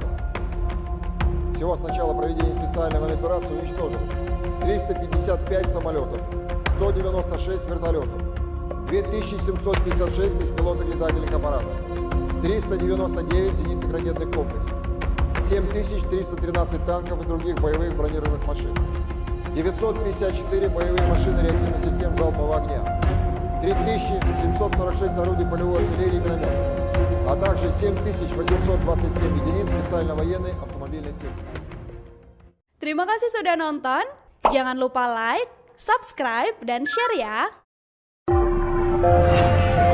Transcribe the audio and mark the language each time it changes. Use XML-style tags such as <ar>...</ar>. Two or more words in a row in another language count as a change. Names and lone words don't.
<ru>Всего с начала проведения специальной военной операции уничтожено 355 самолетов, 196 вертолетов, 2756 беспилотных летательных аппаратов, 399 зенитно-ракетных комплексов, 7313 танков и других боевых бронированных машин, 954 боевые машины реактивных систем залпового огня, 3746 орудий полевой артиллерии и минометов, а также 7827 единиц специально-военной автомобильной техники.</ru> <id>Terima kasih sudah nonton. Jangan lupa</id> <en>like, subscribe,</en> <id>dan share ya.</id>